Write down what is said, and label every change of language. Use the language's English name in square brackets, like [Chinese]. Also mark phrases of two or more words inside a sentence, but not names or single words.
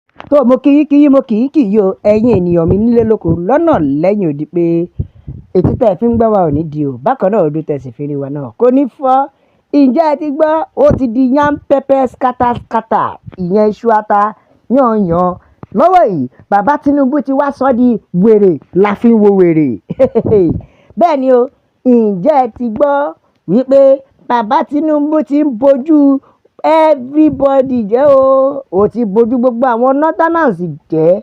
[Yoruba] tó mo kí mo kì í o ẹ̀yin ènìyàn mi nílé lóko lọ́nà lẹ́yìn odi pé etí tẹ́ fi ń gbọ́ wa ò ní di o bákan náà ojú tẹ́ sì fi rí wa náà kò ní fọ́. Ǹjẹ́ ẹ ti gbọ́ ó ti di [English] yam pepper scatter [Yoruba] ìyẹn iṣu ata yànyàn lọ́wọ́ yìí bàbá Tinubu ti wá sọ di wèrè la fi ń wo wèrè bẹ́ẹ̀ ni o. Ǹjẹ́ ẹ ti gbọ́ wípé bàbá Tinubu ti ń bojú everybody jẹ́ o ó ti bojú gbogbo àwọn northerners jẹ́.